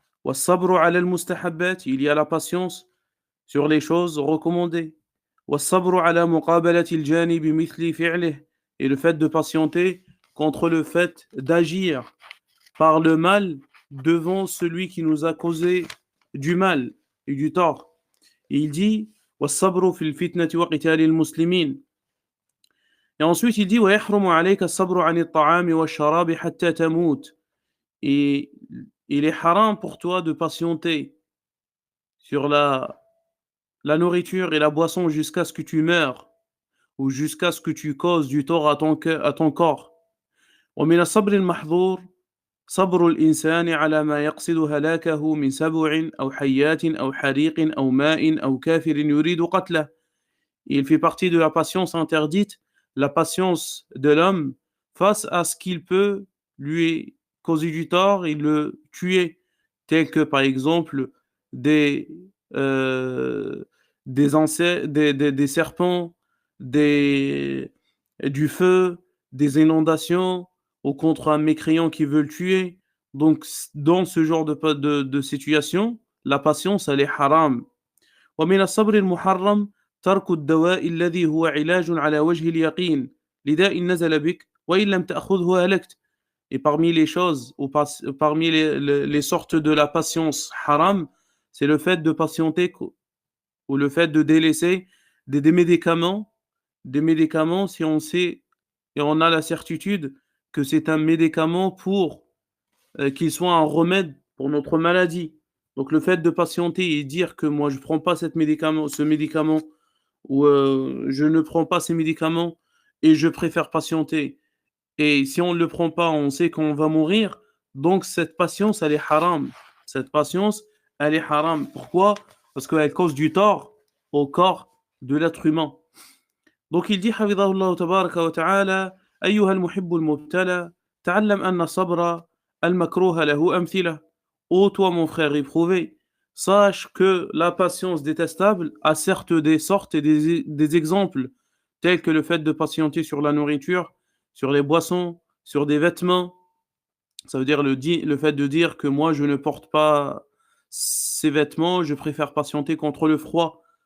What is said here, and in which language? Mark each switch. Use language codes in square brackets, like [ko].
[ar] وَالصَّبْرُ عَلَى الْمُسْتَحَبَّاتِ, [fr] il y a la patience sur les choses recommandées. [ar] وَالصَّبْرُ عَلَى مُقَابَلَةِ الْجَانِبِ مِثْلِ فِعْلِهِ, [fr] et le fait de patienter contre le fait d'agir par le mal devant celui qui nous a causé du mal et du tort. Et il dit [ar] وَالصَّبْرُ فِي الْفِتْنَةِ وَقِتَالِ الْمُسْلِمِينَ. [fr] Et ensuite il dit [ar] وَيَحْرُمُ عَلَيْكَ الصَّبْرُ عَنِ الطَّعَامِ وَالشَّرَابِ حَتَّى تَمُوتَ. [fr] Et il est haram pour toi de patienter sur la la nourriture et la boisson jusqu'à ce que tu meurs ou jusqu'à ce que tu causes du tort à ton corps. [ar] ومن الصبر المحظور صبر الإنسان على ما يقصد هلاكه من سبع أو حيات أو حريق أو ماء أو كافر يريد قتله. [fr] Il fait partie de la patience interdite, la patience de l'homme face à ce qu'il peut lui causer du tort et le tuer, tel que par exemple des, euh, des serpents, des, du feu, des inondations, ou contre un mécréant qui veut le tuer. Donc, dans ce genre de situation, la patience, elle est haram. [ar] ومن الصبر المحرم ترك الدواء الذي هو علاج على وجه اليقين لداء نزل بك وإن لم تأخذه هلكت. [fr] Et parmi les choses, ou parmi les sortes de la patience haram, c'est le fait de patienter ou le fait de délaisser des médicaments si on sait et on a la certitude que c'est un médicament pour qu'il soit un remède pour notre maladie. Donc le fait de patienter et dire que moi je ne prends pas ce médicament ou je ne prends pas ces médicaments et je préfère patienter. Et si on ne le prend pas, on sait qu'on va mourir. Donc cette patience, elle est haram. Cette patience, elle est haram. Pourquoi? Parce qu'elle cause du tort au corps de l'être humain. Donc il dit, [ar] حفظه tabaraka wa ta'ala, أيها المحب المبتلى, تعلم أن الصبر المكروه له أمثلة. [fr] Ô toi mon frère éprouvé, sache que la patience détestable a certes des sortes et des exemples, tels que le fait de patienter sur la nourriture, sur les boissons, sur des vêtements. Ça veut dire le fait de dire que moi je ne porte pas ces vêtements, je préfère patienter contre le froid.